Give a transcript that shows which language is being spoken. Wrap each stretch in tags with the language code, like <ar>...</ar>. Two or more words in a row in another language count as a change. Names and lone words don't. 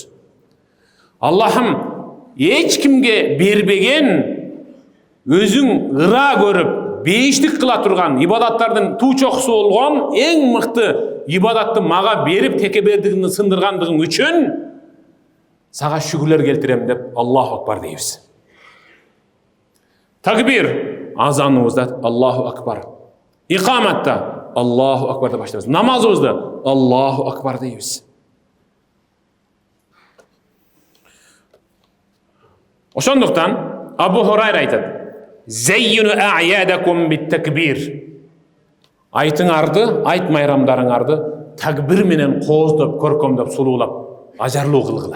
<ky>Аллахым эч кимге бербеген, өзүң ыра көрүп бейиштик кыла турган ибадаттардын туу чокусу болгон эң мыкты ибадатты мага берип текебердигиңди сындыргандыгың үчүн сага шүгүрлөр келтирем деп</ky> <ar>الله أكبر</ar> <ky>дейбиз. Такбир азаныбызда</ky> <ar>الله أكبر,</ar> <ky>икаматта</ky> <ar>الله أكبر</ar> <ky>деп баштайбыз, намазыбызда</ky> <ar>الله أكبр</ar> <ky>дейбиз. Ошондуктан Абу Хурайра айтат:</ky> <ar>زينوا أعيادكم بالتكبير.</ar> <ky>Айтыңарды, айт майрамдарыңарды такбир менен кооздоп, көркөмдөп, сулуулап, ажарлуу кылгыла.</ky>